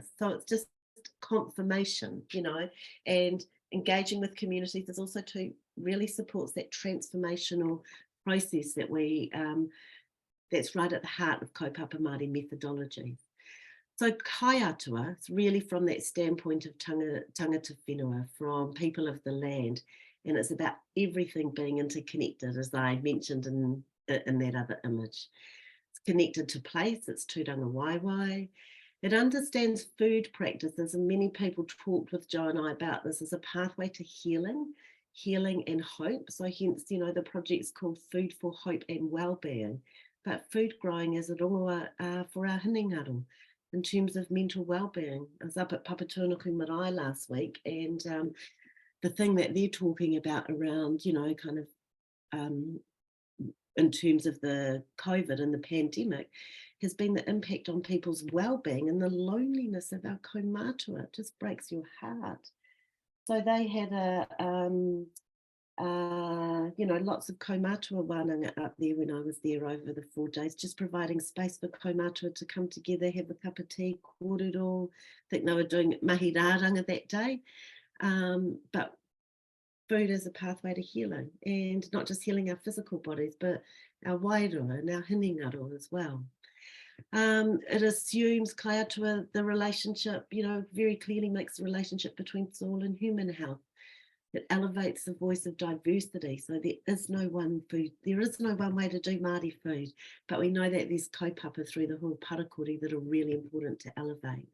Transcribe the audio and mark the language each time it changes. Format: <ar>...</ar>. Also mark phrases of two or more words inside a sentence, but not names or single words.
<en>So it's just confirmation, you know, and engaging with communities is also to really supports that transformational process that we, that's right at the heart of</en> <mi>Kaupapa Māori</mi> <en>methodologies. So kaiatua, it's really from that standpoint of</en> <mi>tangata whenua,</mi> <en>from people of the land. And it's about everything being interconnected, as I mentioned in that other image. It's connected to place, it's</en> <mi>tūranga waiwai.</mi> <en>It understands food practices, and many people talked with Jo and I about this as a pathway to healing and hope. So hence, the project's called Food for Hope and Wellbeing, but food growing as a rongoa for our hinengaro in terms of mental wellbeing. I was up at Papatūānuku Marae last week, and the thing that they're talking about around, kind of in terms of the COVID and the pandemic, has been the impact on people's well-being and the loneliness of our kaumātua. It just breaks your heart. So they had lots of</en> <mi>kaumātua wānanga</mi> <en>up there when I was there over the 4 days, just providing space for kaumātua to come together, have a cup of tea, kōrero. I think they were doing</en> <mi>mahi rāranga</mi> <en>that day. But food is a pathway to healing, and not just healing our physical bodies, but our wairua and our hinengaro as well. It assumes</en> <mi>kai atua,</mi> <en>the relationship, very clearly makes the relationship between soil and human health. It elevates the voice of diversity. So there is no one food, there is no one way to do Māori food, but we know that there's kaupapa through the Hua Parakore that are really important to elevate.</en>